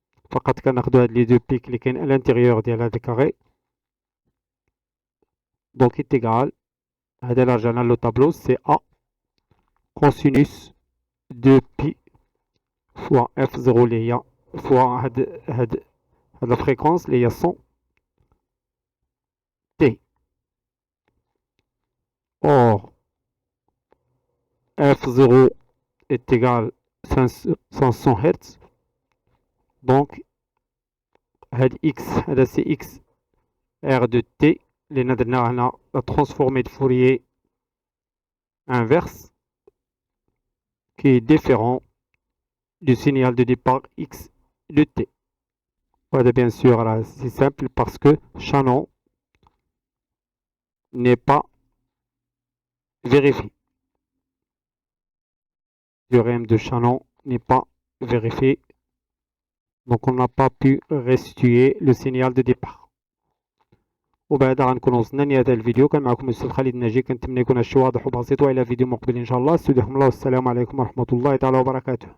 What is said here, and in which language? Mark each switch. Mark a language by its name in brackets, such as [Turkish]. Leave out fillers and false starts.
[Arabic] فقط كناخدو هاد لي دو بيك اللي كاين [French] à l'intérieur [Arabic] ديال هاد الكاري. [French] Donc est égal, [Arabic] هذا [French] là j'ai le tableau, c'est A cosinus de pi fois F0 [Arabic] اللي هي [French] fois [Arabic] هاد [French] la fréquence اللي هي 100 T. Or F0 est égal à 500 Hz. Donc [Arabic] هاد [French] X, [Arabic] هذا [French] c'est X R de T [Arabic] اللي درنا هنا [French] la transformée de Fourier inverse qui est différent du signal de départ X de T. Voilà, bien sûr, c'est simple parce que Shannon n'est pas vérifié. Le théorème de Shannon n'est pas vérifié. Donc on n'a pas pu restituer le signal de départ. [Arabic] وبعد غنكون وصلنا لنهاية هذا الفيديو. كان معكم الأستاذ خالد الناجي، كنتمنى يكون هادشي واضح وبسيط، وإلى فيديو مقبل إن شاء الله. استودعكم الله والسلام عليكم ورحمة الله تعالى وبركاته.